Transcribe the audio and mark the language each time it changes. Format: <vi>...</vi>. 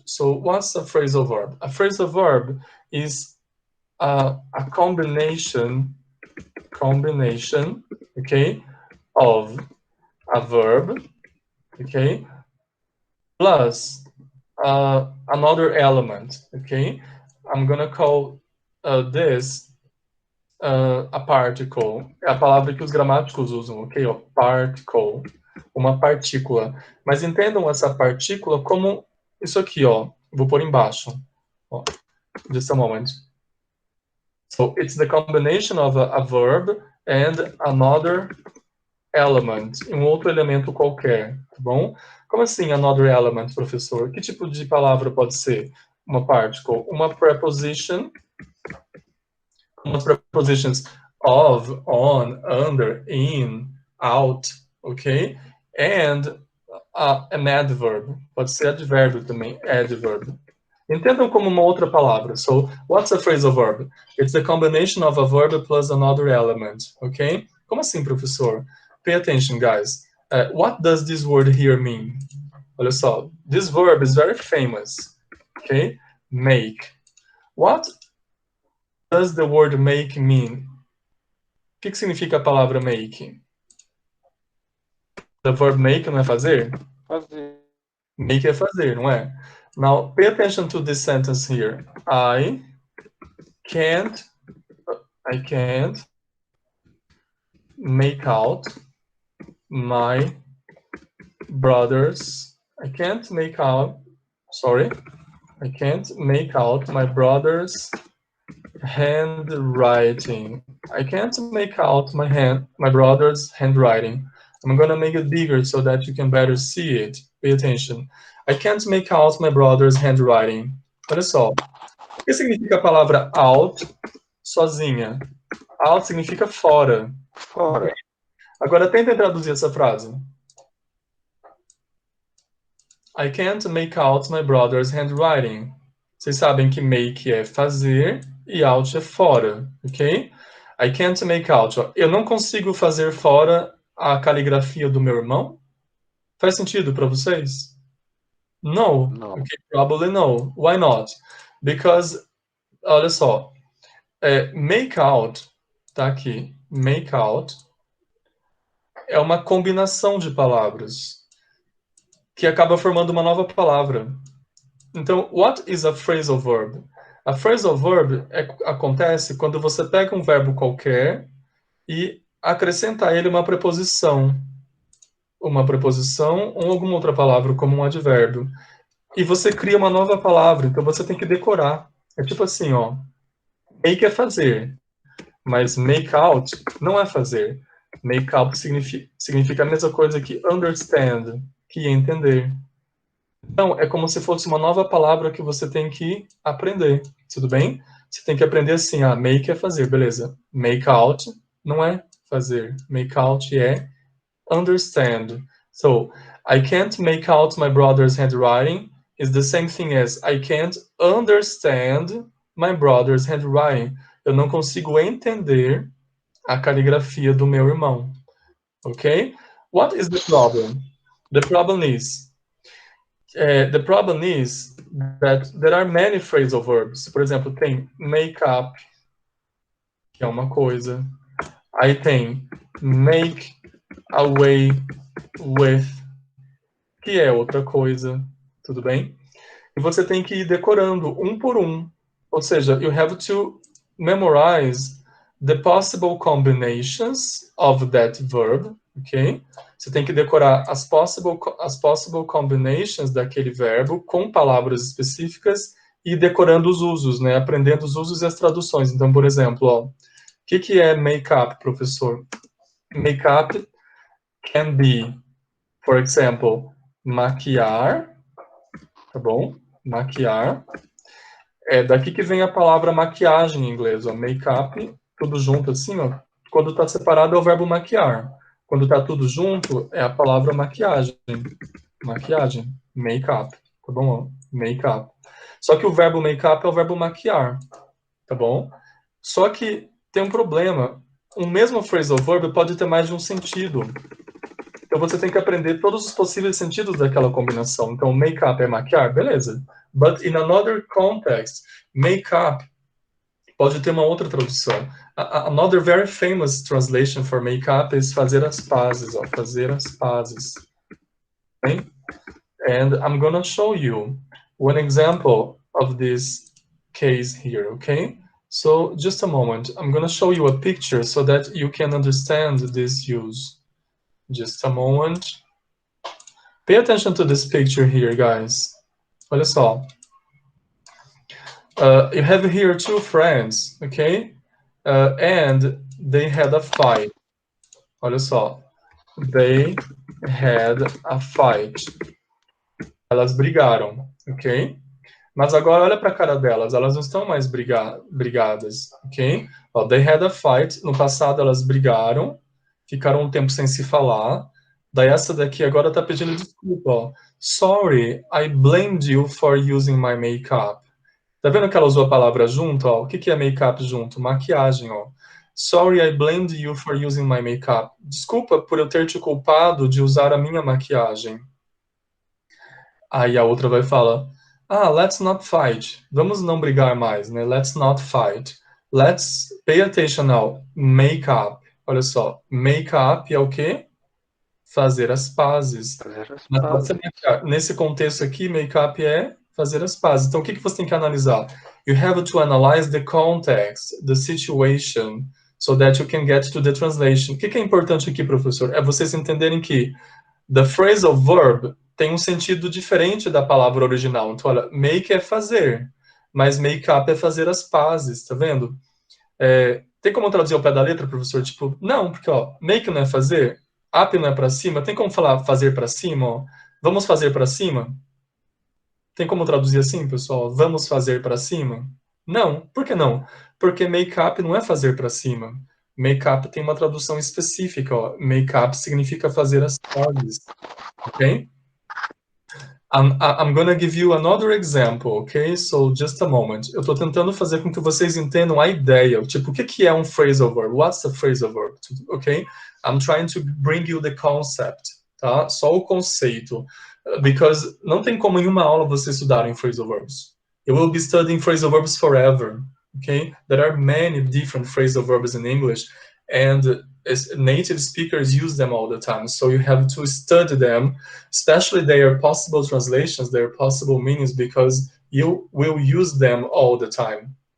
<en>So what's a phrasal verb? A phrasal verb is a combination, okay, of a verb, okay, plus another element, okay? I'm gonna call this a particle.</en> <pt>É a palavra que os gramáticos usam, ok? Ó, particle, uma partícula. Mas entendam essa partícula como isso aqui, ó. Vou pôr embaixo.</pt> <en>Ó, just a moment. So it's the combination of a verb and another element,</en> <pt>um outro elemento qualquer, tá bom? Como assim</pt> <en>another element,</en> <pt>professor? Que tipo de palavra pode ser? Uma particle, uma preposition, umas prepositions of, on, under, in, out, ok?</pt> <en>And an adverb,</en> <pt>pode ser advérbio também, adverb. Entendam como uma outra palavra.</pt> <en>So, what's a phrasal verb? It's the combination of a verb plus another element, ok?</en> <pt>Como assim, professor?</pt> <en>Pay attention, guys. What does this word here mean?</en> <pt>Olha só,</pt> <en>this verb is very famous, ok? Make. What does the word make mean?</en> <pt>O que significa a palavra make?</pt> <en>The verb make</en> <pt>não é fazer? Fazer. Make é fazer, não é?</pt> <en>Now, pay attention to this sentence here. I can't make out my brother's. I can't make out my brother's handwriting. I can't make out my brother's handwriting. I'm gonna make it bigger so that you can better see it. Pay attention. I can't make out my brother's handwriting.</en> <pt>Olha só. O que significa a palavra out sozinha? Out significa fora. Fora. Agora tenta traduzir essa frase.</pt> <en>I can't make out my brother's handwriting.</en> <pt>Vocês sabem que make é fazer e out é fora, ok?</pt> <en>I can't make out.</en> <pt>Eu não consigo fazer fora a caligrafia do meu irmão? Faz sentido para vocês?</pt> <en>No. No. Okay, probably no. Why not?</en> <pt>Because, olha só, make out, tá aqui, make out é uma combinação de palavras que acaba formando uma nova palavra. Então, what is a phrasal verb? A phrasal verb acontece quando você pega um verbo qualquer e acrescenta a ele uma preposição ou alguma outra palavra, como um advérbio. E você cria uma nova palavra, então você tem que decorar. É tipo assim, ó, make é fazer, mas make out não é fazer. Make out significa a mesma coisa que understand, que é entender. Então, é como se fosse uma nova palavra que você tem que aprender, tudo bem? Você tem que aprender assim, make é fazer, beleza. Make out não é fazer. Make out é understand.</pt> <en>So, I can't make out my brother's handwriting is the same thing as I can't understand my brother's handwriting.</en> <pt>Eu não consigo entender a caligrafia do meu irmão.</pt> <en>Okay? What is the problem? The problem is that there are many phrasal verbs.</en> <pt>Por exemplo, tem make up, que é uma coisa. Aí tem make away with, que é outra coisa. Tudo bem? E você tem que ir decorando um por um. Ou seja,</pt> <en>you have to memorize the possible combinations of that verb, ok?</en> <pt>Você tem que decorar as</pt> <en>possible combinations</en> <pt>daquele verbo com palavras específicas e decorando os usos, né? Aprendendo os usos e as traduções. Então, por exemplo, ó, o que é make-up, professor?</pt> <en>Make-up can be, for example,</en> <pt>maquiar, tá bom? Maquiar. É daqui que vem a palavra maquiagem em inglês, ó. Make-up, tudo junto assim, ó. Quando está separado é o verbo maquiar. Quando está tudo junto é a palavra maquiagem. Maquiagem, make-up, tá bom? Ó? Make-up. Só que o verbo make-up é o verbo maquiar, tá bom? Só que tem um problema. O mesmo phrasal verb pode ter mais de um sentido. Então você tem que aprender todos os possíveis sentidos daquela combinação. Então, make-up é maquiar, beleza.</pt> <en>But in another context,</en> <pt>make-up pode ter uma outra tradução.</pt> <en>Another very famous translation for make-up is</en> <pt>fazer as pazes, ó, fazer as pazes.</pt> <en>Okay? And I'm gonna show you one example of this case here, okay? So just a moment, I'm gonna show you a picture so that you can understand this use. Just a moment. Pay attention to this picture here, guys.</en> <pt>Olha só.</pt> <en>You have here two friends, okay? And they had a fight.</en> <pt>Olha só.</pt> <en>They had a fight.</en> <pt>Elas brigaram, ok? Mas agora olha para a cara delas, elas não estão mais brigadas, ok? Ó,</pt> <en>they had a fight.</en> <pt>No passado elas brigaram, ficaram um tempo sem se falar. Daí essa daqui agora tá pedindo desculpa, ó.</pt> <en>Sorry, I blamed you for using my makeup.</en> <pt>Tá vendo que ela usou a palavra junto, ó? O que é make-up junto? Maquiagem, ó.</pt> <en>Sorry, I blamed you for using my makeup.</en> <pt>Desculpa por eu ter te culpado de usar a minha maquiagem. Aí a outra vai falar,</pt> <en>let's not fight.</en> <pt>Vamos não brigar mais, né?</pt> <en>Let's not fight. Let's pay attention now. Make up.</en> <pt>Olha só, make up é o quê? Fazer as pazes. Mas pode ser maquiar. Nesse contexto aqui, make up é fazer as pazes. Então, o que você tem que analisar?</pt> <en>You have to analyze the context, the situation, so that you can get to the translation.</en> <pt>O que é importante aqui, professor? É vocês entenderem que</pt> <en>the phrasal verb</en> <pt>tem um sentido diferente da palavra original. Então, olha, make é fazer, mas make up é fazer as pazes, tá vendo? Tem como traduzir ao pé da letra, professor? Tipo, não, porque, ó, make não é fazer, up não é pra cima, tem como falar fazer pra cima, ó? Vamos fazer pra cima? Tem como traduzir assim, pessoal? Vamos fazer pra cima? Não, por que não? Porque make up não é fazer pra cima. Make up tem uma tradução específica, ó. Make up significa fazer as pazes, ok?</pt> <en>I'm gonna give you another example, ok? So, just a moment.</en> <pt>Eu tô tentando fazer com que vocês entendam a ideia. Tipo, o que é um phrasal verb?</pt> <en>What's a phrasal verb? Ok? I'm trying to bring you the concept,</en> <pt>tá? Só o conceito. Because não tem como em uma aula você estudar em phrasal verbs.</pt> <en>You will be studying phrasal verbs forever, okay? There are many different phrasal verbs in English, and native speakers use them all the time. So you have to study them, especially their possible translations, their possible meanings, because you will use them all the time.</en>